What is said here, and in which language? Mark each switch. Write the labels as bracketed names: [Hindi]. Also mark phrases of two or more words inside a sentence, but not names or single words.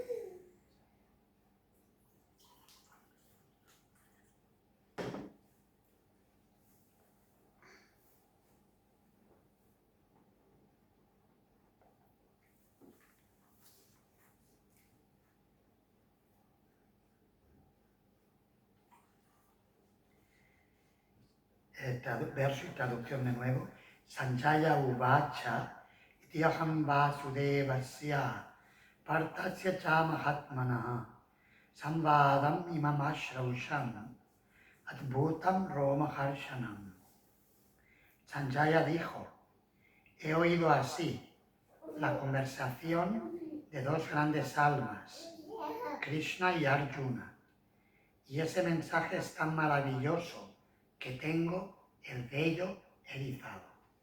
[Spanish] Verso y traducción de nuevo. [Sanskrit] Sanjaya uvacha ityaham vasudevasya partasya cha mahatmanaha samvadam imam ashrausham adbhutam romaharshanam. [Spanish] Sanjaya dijo, he oído así la conversación de dos grandes almas, Krishna y Arjuna, y ese mensaje es tan maravilloso que tengo el vello erizado.